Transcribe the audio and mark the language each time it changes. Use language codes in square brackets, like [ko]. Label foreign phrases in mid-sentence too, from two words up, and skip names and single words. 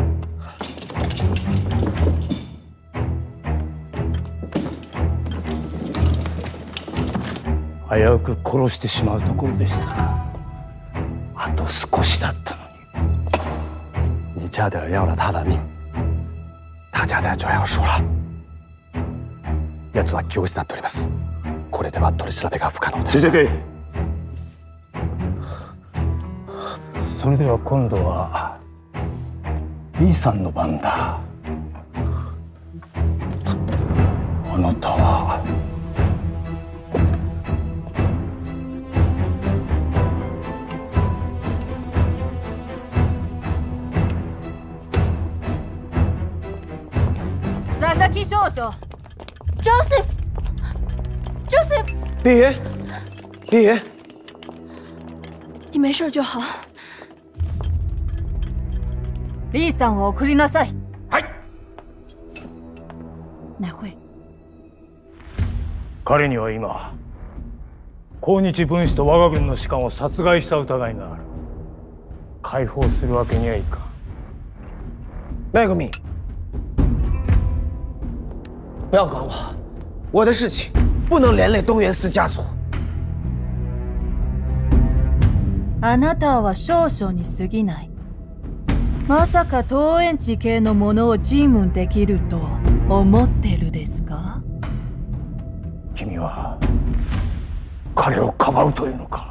[ja] 危うく殺してしまうところでした。あと少しだったのに。 [zh] 你差点要了他的命，他差点就要输了。 [ja] 奴は気を失っております。これでは取り調べが不可能です。ついてけ。それでは今度は B さんの番だ。あなたは佐々木少将。ジョセフ。ジョセフ。 [zh] 李爷，李爷，你没事就好。 [ja] リーさんを送りなさい。はい。乃慧。彼には今、抗日分子と我が軍の士官を殺害した疑いがある。解放するわけにはいかん。 [zh] 麦克敏，不要管我，我的事情不能连累东元寺家族。 [ja] あなたは少々に過ぎない。まさか東園地系のものを尋問できると思ってるですか？君は彼をかばうというのか。